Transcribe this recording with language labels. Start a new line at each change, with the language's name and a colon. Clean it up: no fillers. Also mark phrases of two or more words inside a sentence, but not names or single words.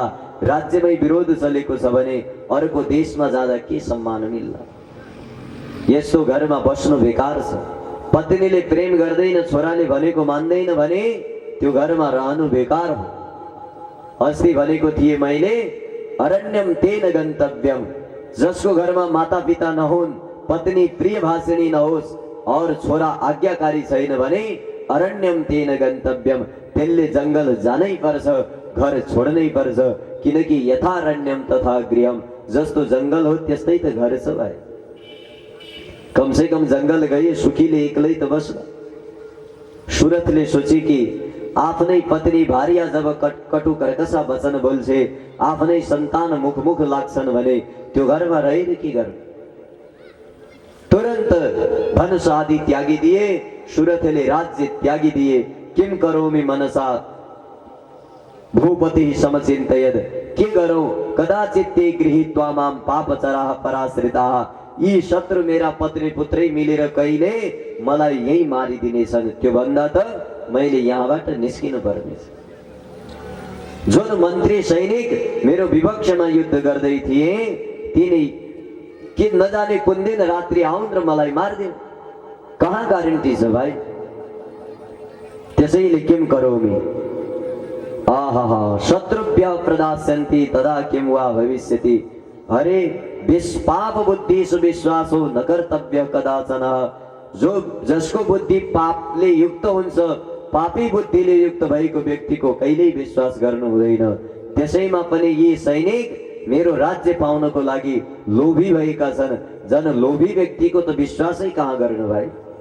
Nepali: राज्यमै विरोध चलेको छ भने अर्को देशमा जाँदा के सम्मान मिल्ला? यस्तो घरमा बस्नु बेकार छ। पत्नीले प्रेम गर्दैन, छोराले भनेको मान्दैन भने त्यो घरमा रहनु बेकार हो। अस्ति भनेको थिए मैले,
Sanskrit: अरण्यम तेन गन्तव्यम।
Nepali: जसको घरमा माता पिता नहुन्, पत्नी प्रिय भाषिणी नहोस् और छोरा आज्ञाकारी छैन भने
Sanskrit: अरण्यम तेन गन्तव्यम,
Nepali: त्यसले जंगल जानै पर्छ, घर छोड्नै पर्छ। किनकि
Sanskrit: यथारण्यम तथा गृहम,
Nepali: जस्तो जंगल हो त्यस्तै त घर छ भाइ।
Hindi: कम से कम
Nepali: जंगल गए सुखीले एक्लै त बस्ला। सुरथले सोचे कि आफ्नै पत्नी भार्या जब कटु कर्कशा वचन बोल्छे, आफ्नै सन्तान मुख मुख लाग्छन् भने त्यो घरमा रहेर के गर्नु? तुरंत धनुष आदि त्यागिदिए। सुरथले राज्य त्यागिदिए।
Sanskrit: किम करोमि मनसा भूपति समचिन्तयत्।
Nepali: के गरौं?
Sanskrit: कदाचित ते गृहीत्वा मां पापचराः पराश्रिताः।
Nepali: यी शत्रु मेरा पत्नी पुत्रै मिलेर कहिले मलाई यही मारिदिनेछन्। त्यो भन्दा त मैले यहाँबाट निस्किनु पर्नेछ। जुन मन्त्री सैनिक मेरो विपक्षमा युद्ध गर्दै थिए तिनी के नजाने कुन दिन रात्रि आउन् र मलाई मारिदिन्। कहाँ ग्यारेन्टी छ भाइ? त्यसैले
Sanskrit: किम करोमि? आहा, शत्रुभ्यः प्रदास्यन्ति तदा किम वा भविष्यति। अरे पाप बुद्धिषु विश्वासो न कर्तव्य कदाचन।
Nepali: जो जसको बुद्धि पापले युक्त हुन्छ, पापी बुद्धिले युक्त भएको व्यक्तिको कहिल्यै विश्वास गर्नु हुँदैन। त्यसैमा पनि यी सैनिक मेरो राज्य पाउनको लागि लोभी भएका छन्। जन लोभी व्यक्तिको त विश्वासै कहाँ गर्नु भाइ?